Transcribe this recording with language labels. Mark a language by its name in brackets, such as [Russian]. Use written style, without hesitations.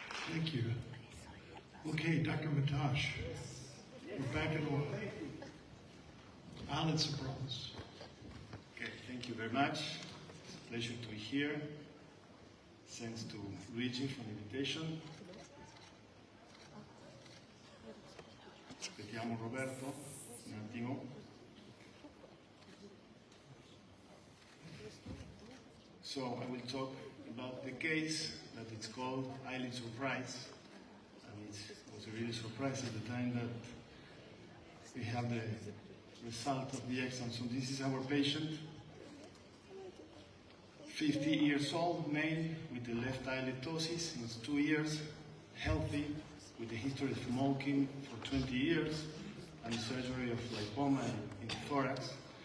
[English] Thank you. Okay, Dr. Matash, we're back in order. Eyelid Sopranos. Okay, thank you very much. It's a pleasure to be here. Thanks to Luigi for the invitation. [Italian] Aspettiamo Roberto un attimo. [English] So I will talk about the case that it's called eyelid surprise, and it was a really surprise at the time that we have the result of the exam. So this is our patient, 50 years old, male, with the left eyelid ptosis since 2 years, healthy, with a history of smoking for 20 years, and surgery of lipoma in the thorax.